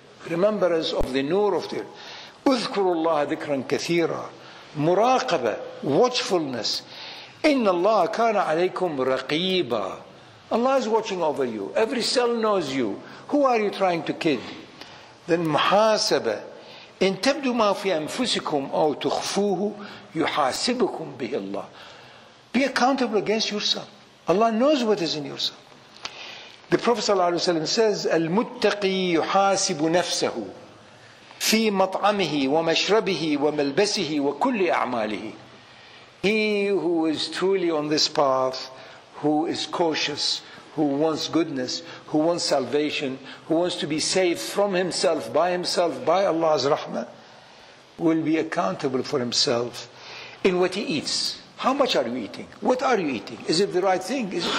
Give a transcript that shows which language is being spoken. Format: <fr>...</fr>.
<en>Remembrance of the nur of the...</en> <ar>اذكروا الله ذكرا كثيرا. مراقبة.</ar> <en>Watchfulness.</en> <ar>إِنَّ اللَّهَ كَانَ عَلَيْكُمْ رَقِيبًا.</ar> <en>Allah is watching over you. Every cell knows you. Who are you trying to kid? Then محاسبة.</en> <ar>إن تبدوا ما في أنفسكم أو تخفوه يحاسبكم به الله.</ar> <en>Be accountable against yourself. Allah knows what is in yourself. The Prophet ﷺ says,</en> <ar>المتقي يحاسب نفسه في مطعمه ومشربه وملبسه وكل أعماله.</ar> <en>He who is truly on this path, who is cautious, who wants goodness, who wants salvation, who wants to be saved from himself, by Allah's rahmah, will be accountable for himself in what he eats. How much are you eating? What are you eating? Is it the right thing?</en>